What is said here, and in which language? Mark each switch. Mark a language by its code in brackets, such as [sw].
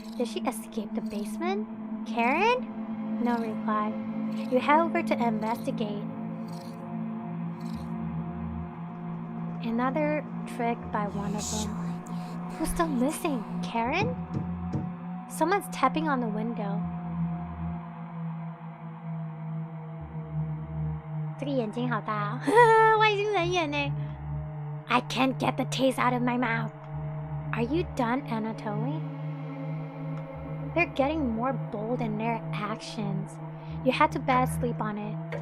[en] Did she escape the basement? Karen? No reply. You head over to investigate. Another trick by one of them. Who's still missing? Karen? Someone's tapping on the window. [zh] 这个眼睛好大哦，外星人眼呢。 [en] I can't get the taste out of my mouth. Are you done, Anatoly? They're getting more bold in their actions. You had to bed, sleep on it.